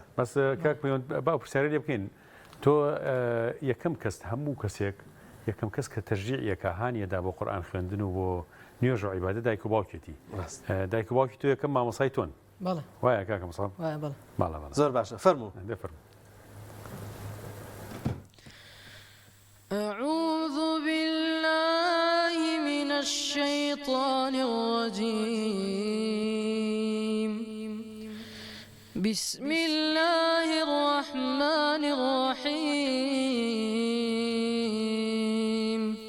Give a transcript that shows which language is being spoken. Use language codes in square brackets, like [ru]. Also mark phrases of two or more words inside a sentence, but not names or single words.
[ckb] بەس کاک باو پرسیارە لێ بکەین تۆ یەکەم کەس هەموو کەسێک یەکەم کەس کە تەرژیعیەکە هانیەدا بۆ قورئان خوێندن و بۆ نوێژ و عیبادە دایک و باوکێتی دایک و باوکی تۆ یەکەم مامۆسای تۆن بەڵێ وایە کاکە موسعەب بەڵێ زۆر باشە فەرموو [ar] أعوذ بالله من الشيطان الرجيم بسم الله الرحمن الرحيم